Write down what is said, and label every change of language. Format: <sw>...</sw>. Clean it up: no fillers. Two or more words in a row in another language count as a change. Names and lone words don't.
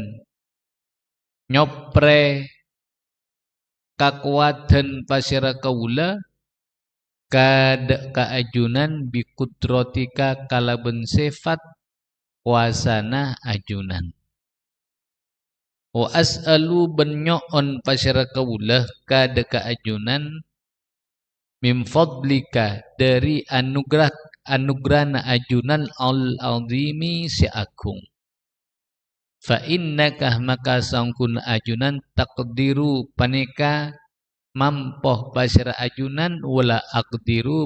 <mad>nyopre kakuatan pasyara kaula kada kaajunan bikudratika kalaban sifat kuasana ajunan</mad> <ar>وأسأل</ar> <mad>benyo'on pasyara kaulah kada kaajunan</mad> <ar>من فضلك</ar> <mad>dari anugerahna ajunan al-azimi si agung fa innaka maka sangkun ajunan takdiru paneka mampoh pasyara ajunan</mad> <ar>ولا أقدر</ar>